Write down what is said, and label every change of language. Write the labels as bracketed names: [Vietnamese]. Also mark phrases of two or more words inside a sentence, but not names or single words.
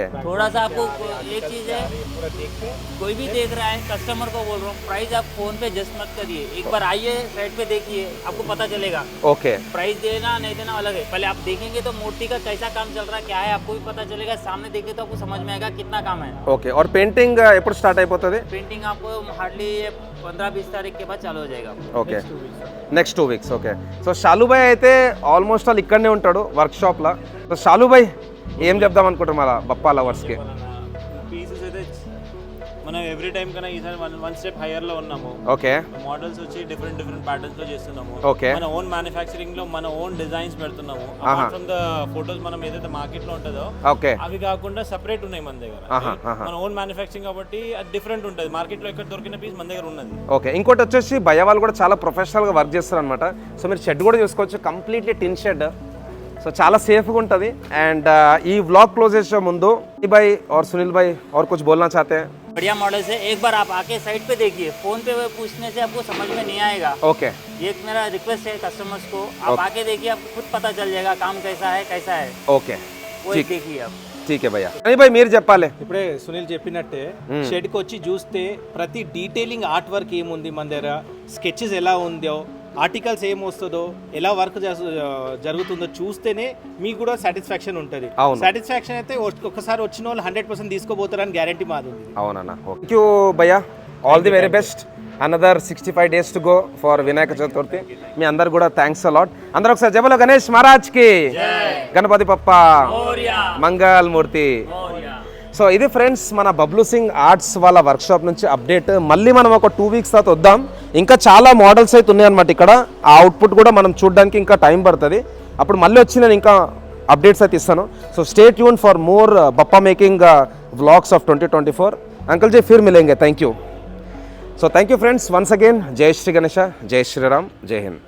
[Hindi] थोड़ा सा आपको एक चीज है, कोई भी देख रहा है कस्टमर को बोल रहा हूँ, प्राइस आप फोन पे जस्ट मत करिए. एक बार आइए साइट पे देखिए, आपको पता चलेगा. ओके प्राइस देना नहीं देना अलग है. पहले आप देखेंगे तो मूर्ति का कैसा काम चल रहा है, क्या है आपको भी पता चलेगा. सामने देखे तो आपको समझ में आएगा कितना काम है. [Telugu] ఓకే. और पेंटिंग ఎప్పుడు స్టార్ట్ అయిపోతుంది? [Hindi] पेंटिंग आपको हार्डली 15-20 तारीख के बाद चालू हो जाएगा. [Telugu] ఓకే. [English] next 2 weeks. [Telugu] ఓకే. సో షాలుబాయ్ అయితే [English] almost all [Telugu] ఇక్కడనే ఉంటాడు వర్క్షాప్లో. సో షాలుబాయ్ ఏం చెప్దాం అనుకుంటారు మన బప్పా లవర్స్కి? పీసెస్ అయితే మనం [English] every time [Telugu] కన్నా ఈసారి [English] 1 step higher [Telugu] లో ఉన్నాము. ఓకే. మోడల్స్ వచ్చి [English] different patterns [Telugu] లో చేస్తున్నాము. Okay. మన [English] own manufacturing [Telugu] లో మన [English] own designs [Telugu] పెడుతున్నాము. [English] apart from the photos [Telugu] మనం ఏదైతే మార్కెట్ లో ఉంటుందో ఓకే. అవి కాకుండా సెపరేట్ ఉన్నాయి మన దగ్గర. మన [English] own manufacturing [Telugu] కాబట్టి అది డిఫరెంట్ ఉంటుంది. మార్కెట్ లో ఎక్కడ దొరికిన పీస్ మన దగ్గర ఉన్నది. ఓకే. ఇంకోటి వచ్చేసి భయ వాళ్ళు కూడా చాలా ప్రొఫెషనల్గా వర్క్ చేస్తారు అనమాట. సో మీరు షెడ్ కూడా చూసుకోవచ్చు, [English] completely tin shed. [Telugu] సో చాలా సేఫ్గా ఉంటుంది. అండ్ ఈ [English] vlog close [Telugu] చేసే ముందు [Hindi] भाई और सुनील भाई और कुछ बोलना चाहते हैं? बढ़िया मॉडल है, एक बार आप आके साइट पे देखिए. फोन पे पूछने से आपको समझ में नहीं आएगा. ओके. ये एक मेरा रिक्वेस्ट है कस्टमर्स को, आप आके देखिए, आपको खुद पता चल जाएगा काम कैसा है. ओके वो देखिए आप. ठीक है भैया. [Telugu] అని भाई మీరు చెప్పాలి. ఇప్పుడే సునీల్ చెప్పినట్టే షెడ్కి వచ్చి చూస్తే ప్రతి [English] detailing art work [Telugu] ఏముంది మన దగ్గర, స్కెచెస్ ఎలా ఉందో, ఆర్టికల్స్ ఏం వస్తుందో, ఎలా వర్క్ జరుగుతుందో చూస్తేనే మీకు కూడా సాటిస్ఫాక్షన్ ఉంటుంది. సాటిస్ఫాక్షన్ అయితే ఒకసారి వచ్చిన వాళ్ళు 100% తీసుకోబోతారని గ్యారంటీ మాది ఉంది. అవునన్నా. [English] thank you [Telugu] భయ్యా. [English] All the very best. Another 65 days to go for వినాయక చతుర్థి. [Telugu] మీ అందరు కూడా [English] thanks a lot. [Telugu] అందరూ ఒకసారి జబలో గణేష్ మహారాజ్ కి, గణపతి పప్ప, మంగళ మూర్తి. సో ఇది ఫ్రెండ్స్ మన బబ్లు సింగ్ ఆర్ట్స్ వాళ్ళ వర్క్షాప్ నుంచి అప్డేట్. మళ్ళీ మనం ఒక 2 weeks తర్వాత వద్దాం. ఇంకా చాలా మోడల్స్ అయితే ఉన్నాయన్నమాట ఇక్కడ. ఆ అవుట్పుట్ కూడా మనం చూడడానికి ఇంకా టైం పడుతుంది. అప్పుడు మళ్ళీ వచ్చి నేను ఇంకా అప్డేట్స్ అయితే ఇస్తాను. [English] so stay tune for more bappa making vlogs of 2024. [Hindi] अंकल जी फिर मिलेंगे. [English] thank you. So thank you friends once again. [Hindi] जय श्री गणेश, जय श्री राम, जय हिंद.